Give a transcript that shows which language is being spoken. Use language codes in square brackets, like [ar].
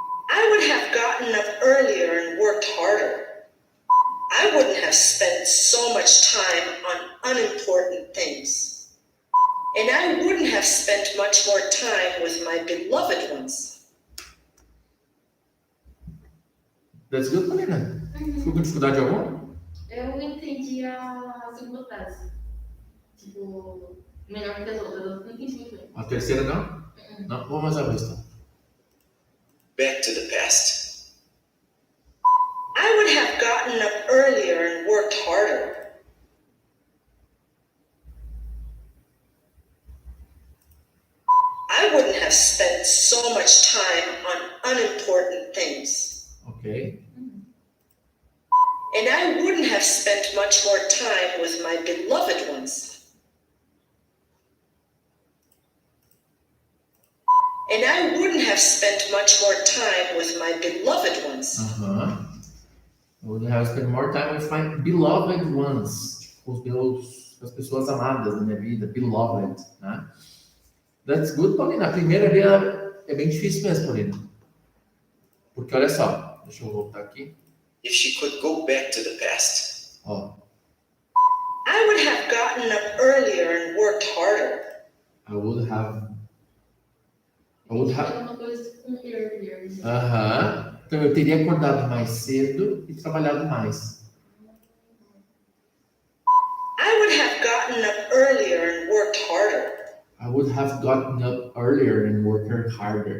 [en] I would have gotten up earlier and worked harder. I wouldn't have spent so much time on unimportant things. And I wouldn't have spent much more time with my beloved ones. That's good, Paulina. [pt] Ficou com dificuldade alguma? Eu entendi a segunda frase. Tipo, melhor que as outras. Eu não entendi muito bem. A terceira não? Não? Vamos mais uma vez, então. [en] Back to the past. I would have gotten up earlier and worked harder. I wouldn't have spent so much time on unimportant things. Ok. And I wouldn't have spent much more time with my beloved ones. And I wouldn't have spent much more time with my beloved ones. I would have spent more time with my beloved ones. [pt] As pessoas amadas da minha vida. Beloved, né? [en] That's good, Paulina. [pt] A primeira ali é bem difícil mesmo, Paulina. Porque olha só. Deixa eu voltar aqui. [en] If she could go back to the past. [pt] Ó. [en] I would have gotten up earlier and worked harder. I would have. [pt] É uma coisa com earlier. Então eu teria acordado mais cedo e trabalhado mais. [en] I would have gotten up earlier and worked harder. I would have gotten up earlier and worked harder.